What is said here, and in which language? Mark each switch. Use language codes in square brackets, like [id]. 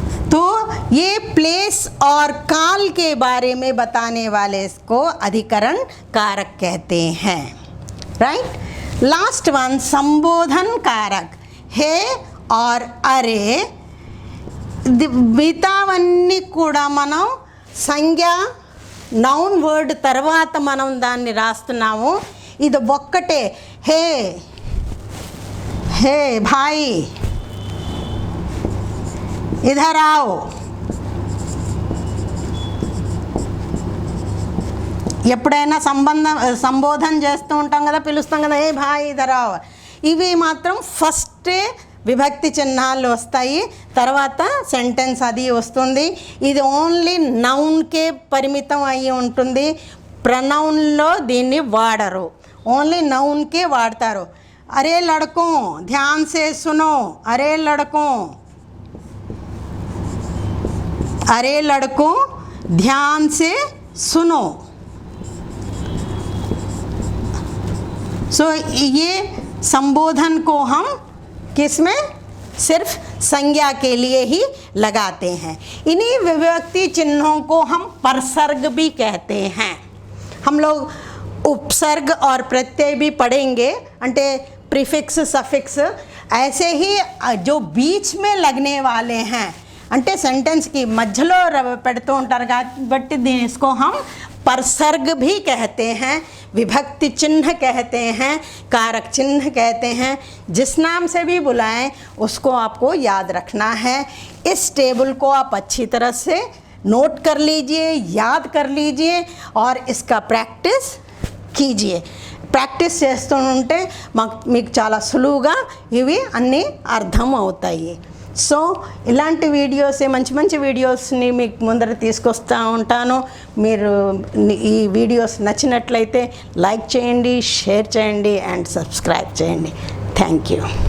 [hi] तो ये प्लेस और काल के बारे में बताने वाले इसको अधिकरण कारक कहते हैं। राइट, लास्ट वन संबोधन कारक है और अरे। [te] మిగతావన్నీ కూడా మనం సంజ్ఞ నౌన్ వర్డ్ తర్వాత మనం దాన్ని రాస్తున్నాము। ఇది ఒక్కటే, హే, [hi] హే భాయ్ ఇధర్ आओ, [te] ఎప్పుడైనా సంబోధన చేస్తూ ఉంటాం కదా, పిలుస్తాం కదా, [hi] ఏ భాయ్ ఇధర్ आओ, [te] ఇవి మాత్రం ఫస్ట్ విభక్తి చిహ్నాలు వస్తాయి, తర్వాత సెంటెన్స్ అది వస్తుంది. ఇది ఓన్లీ నౌన్కే పరిమితం అయ్యి ఉంటుంది. ప్రనౌన్లో దీన్ని వాడరు, ఓన్లీ నౌన్కే వాడతారు. [hi] అరే లడకో ధ్యాన్ సే సునో, అరే లడకో, अरे लड़कों ध्यान से सुनो. सो ये संबोधन को हम किस में सिर्फ संज्ञा के लिए ही लगाते हैं. इन्हीं विभक्ति चिन्हों को हम परसर्ग भी कहते हैं. हम लोग उपसर्ग और प्रत्यय भी पढ़ेंगे, अंटे प्रीफिक्स सफिक्स ऐसे ही जो बीच में लगने वाले हैं, [te] అంటే సెంటెన్స్కి మధ్యలో పెడుతూ ఉంటారు కాబట్టి [hi] इसको हम परसर्ग भी कहते हैं, विभक्ति चिन्ह कहते हैं, कारक चिन्ह कहते हैं. जिस नाम से भी बुलाएं उसको आपको याद रखना है. इस टेबल को आप अच्छी तरह से नोट कर लीजिए, याद कर लीजिए और इसका प्रैक्टिस कीजिए. [te] ప్రాక్టీస్ చేస్తూ ఉంటే మీకు చాలా సులువుగా ఇవి అన్నీ అర్థం అవుతాయి. సో ఇలాంటి వీడియోస్, మంచి మంచి వీడియోస్ని మీకు ముందర తీసుకొస్తూ ఉంటాను. మీరు ఈ వీడియోస్ నచ్చినట్లయితే లైక్ చేయండి, షేర్ చేయండి అండ్ సబ్స్క్రైబ్ చేయండి. Thank you.